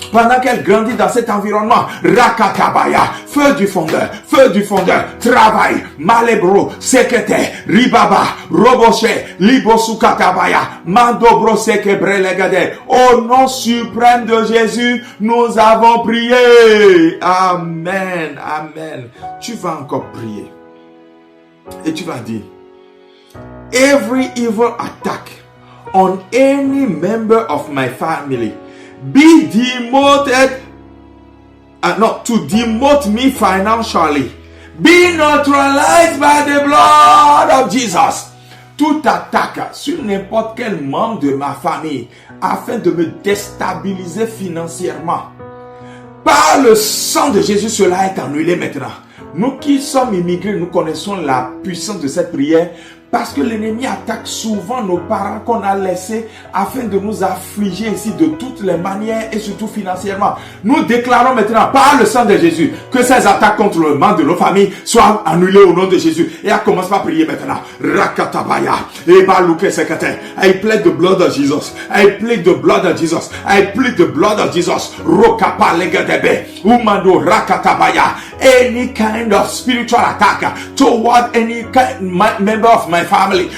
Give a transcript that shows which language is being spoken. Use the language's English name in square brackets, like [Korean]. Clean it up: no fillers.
[French] Pendant qu'elle grandit dans cet environnement, Rakatabaya, feu du fondeur, travaille. Malebro, sekete, ribaba, roboche, libosukatabaya, mandobro sekebrelegade. Au nom suprême de Jésus, nous avons prié. Amen, amen. Tu vas encore prier. Et tu vas dire, [English] every evil attack on any member of my family be demoted, to demote me financially, be neutralized by the blood of Jesus. [French] Toute attaque sur n'importe quel membre de ma famille afin de me déstabiliser financièrement, par le sang de Jésus, cela est annulé maintenant. Nous qui sommes immigrés, nous connaissons la puissance de cette prière Parce que l'ennemi attaque souvent nos parents qu'on a laissés afin de nous affliger ici de toutes les manières et surtout financièrement. Nous déclarons maintenant par le sang de Jésus que ces attaques contre le membre de nos familles soient annulées au nom de Jésus. Et à commencer par prier maintenant. Rakatabaya. [English] I plead the blood of Jesus. I plead the blood of Jesus. I plead the blood of Jesus. Rokapa legadebe. Umando rakatabaya. Any kind of spiritual attack toward any member of my family.